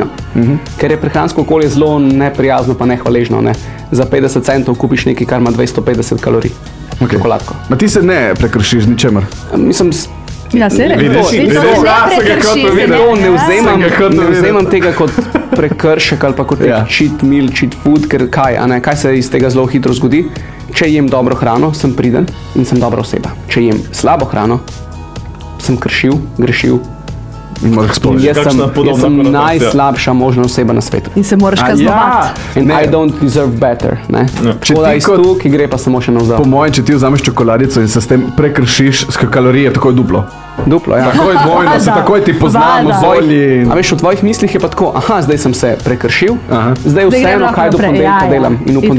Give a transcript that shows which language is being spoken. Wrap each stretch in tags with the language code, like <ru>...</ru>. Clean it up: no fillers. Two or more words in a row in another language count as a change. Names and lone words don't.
<sl>Ker je prehransko okolje zelo neprijazno pa nehvaležno. Ne? Za 50 centov kupiš nekaj, kar ima 250 kalorij. Čokoladko. Ma ti se ne prekršiš z ničemer. Mislim, Ja, se Vidiš? ne vzemam tega kot prekršek ali pa kot</sl> <en>cheat meal, cheat food,</en> <sl>ker kaj se iz tega zelo hitro zgodi? Če jem dobro hrano, sem priden in sem dobra oseba. Če jem slabo hrano, sem grešil. In moraš splošiti. Jaz sem najslabša možna oseba na svetu. In se moraš kaznovati.</sl> <en>And I don't deserve better.</en> <sl>Če Tako da ti iz tu, ki gre pa samo še navzdol. Po mojem, če ti vzameš čokoladico in se s tem prekršiš, kalorije takoj duplo. Duplo, ja. Takoj dvojno, se takoj ti poznamo z olji. A veš, v tvojih mislih je pa tako, zdaj sem se prekršil, zdaj vseeno, grem kaj do naprej, ponedeljka ja. delam in v Itak.</sl>